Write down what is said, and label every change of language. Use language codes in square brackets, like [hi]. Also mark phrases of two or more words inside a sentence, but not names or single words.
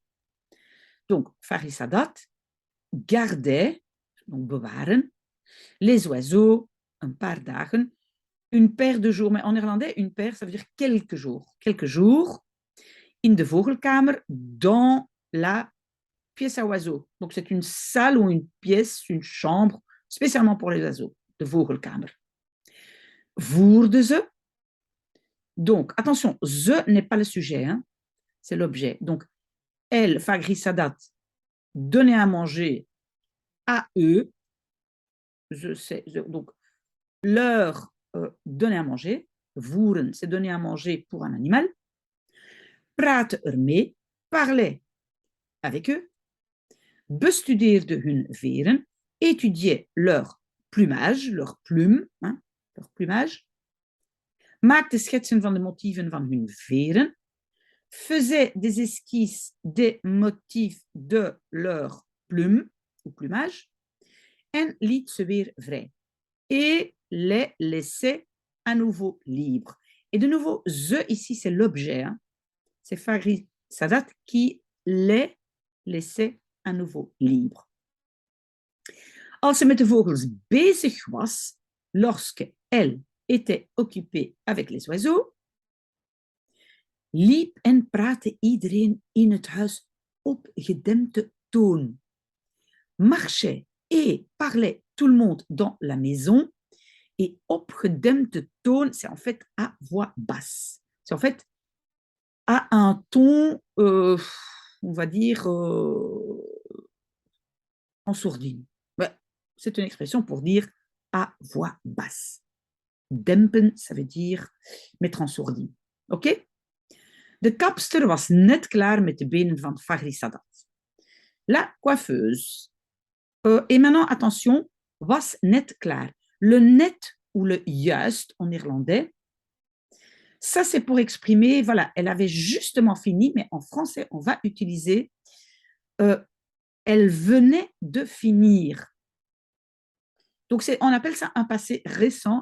[fr] Donc, Fagri Sadat gardait, donc bewaren, les oiseaux [nl] een paar dagen, [fr] une paire de jours, mais en néerlandais, une paire, ça veut dire quelques jours, [nl] in de vogelkamer, [fr] dans la pièce à oiseaux. Donc, c'est une salle ou une pièce, une chambre, spécialement pour les oiseaux, [nl] de vogelkamer. Voerde ze. [fr] Donc, attention, ze n'est pas le sujet, hein, c'est l'objet. Donc, elle, Fagri Sadat, donnait à manger à eux. Donc, leur donner à manger. Voeren, c'est donner à manger pour un animal. [nl] Praten ermee, [fr] parlait avec eux. [nl] Bestudeerde hun veren, [fr] étudiait leur plumage, leur plume, hein, leur plumage. [nl] Maakte schetsen van de motieven van hun veren. [fr] Faisait des esquisses des motifs de leur plume ou plumage. [nl] En liet ze weer vrij. [fr] Et les laissait à nouveau libres. Et de nouveau, ze ici, c'est l'objet. Hein. C'est Fagri Sadat qui les laissait à nouveau libres. [nl] Als ze met de vogels bezig was, [fr] lorsque elle était occupée avec les oiseaux, [nl] liep en praatte iedereen in het huis op gedempte toon. [fr] Marchait et parlait tout le monde dans la maison Et [nl] opgedempte toon, [fr] c'est en fait à voix basse. C'est en fait à un ton, on va dire, en sourdine. Ouais, c'est une expression pour dire à voix basse. Dempen, ça veut dire mettre en sourdine. Oké? [nl] De kapster was net klaar met de benen van Fagri Sadat. [fr] La coiffeuse. Et maintenant, attention, [nl] was net klaar. [fr] Le net ou le juist en néerlandais, ça c'est pour exprimer, voilà, elle avait justement fini, mais en français, on va utiliser elle venait de finir. Donc, on appelle ça un passé récent.